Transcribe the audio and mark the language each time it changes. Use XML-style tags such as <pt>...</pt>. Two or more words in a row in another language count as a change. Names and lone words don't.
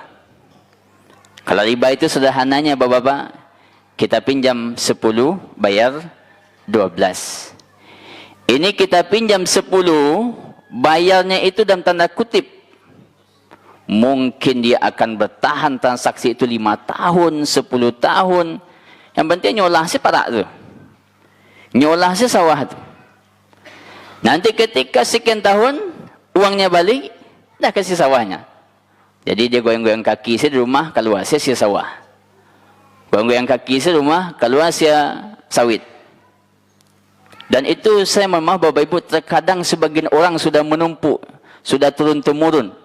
<id>Kalau riba itu sederhananya Bapak-bapak, kita pinjam 10, bayar 12. Ini kita pinjam 10, bayarnya itu dalam tanda kutip. Mungkin dia akan bertahan transaksi itu 5 tahun, 10 tahun.</id> <min>Yang penting nyolah si parak tu. Nyolah si sawah tu.</min> <id>Nanti ketika sekian tahun, uangnya balik, dah kasih sawahnya. Jadi dia goyang-goyang kaki si di rumah, keluar si sawah. Goyang-goyang kaki si di rumah, keluar si sawit. Dan itu saya mohon maaf Bapak Ibu, terkadang sebagian orang sudah menumpuk, sudah turun-temurun.</id>